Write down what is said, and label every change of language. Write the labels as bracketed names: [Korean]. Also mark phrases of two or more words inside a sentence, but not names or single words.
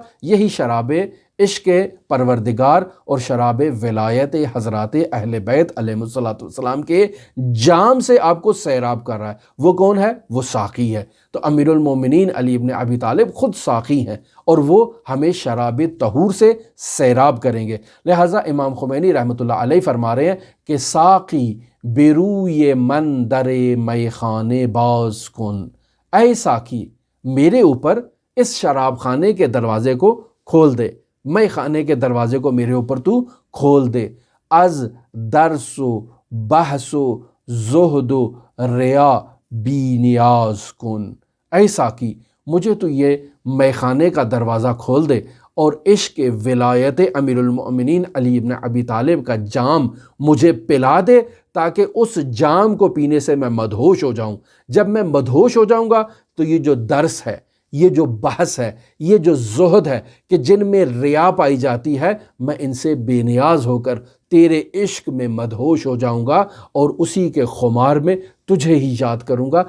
[Urdu] یہی شراب عشق پروردگار اور شراب ولایت حضرات اہل بیت [Arabic] علیہم السلام [Urdu] کے جام سے آپ کو سیراب کر رہا ہے۔ وہ کون ہے؟ وہ ساقی ہے۔ تو امیر المومنین علی ابن ابی طالب خود ساقی ہیں اور وہ ہمیں شراب طہور سے سیراب کریں گے۔ لہٰذا امام خمینی [Arabic] رحمۃ اللہ علیہ [Urdu] فرما رہے ہیں کہ [Persian] ساقی بیروی من در می خانے باز کن، [Urdu] اے ساقی میرے اوپر اس شراب خانے کے دروازے کو کھول دے، میں خانے کے دروازے کو میرے اوپر تو کھول دے۔ [Persian] از درس و بحث و زہد و ریا بی نیاز کن، [Urdu] اے ساقی مجھے تو یہ میخانے کا دروازہ کھول دے اور عشق ولایت امیر المؤمنین علی ابن ابی طالب کا جام مجھے پلا دے، تاکہ اس جام کو پینے سے میں مدہوش ہو جاؤں۔ جب میں مدہوش ہو جاؤں گا تو یہ جو درس ہے، یہ جو بحث ہے، یہ جو زہد ہے کہ جن میں ریا پائی جاتی ہے، میں ان سے بے نیاز ہو کر تیرے عشق میں مدہوش ہو جاؤں گا اور اسی کے خمار میں تجھے ہی یاد کروں گا۔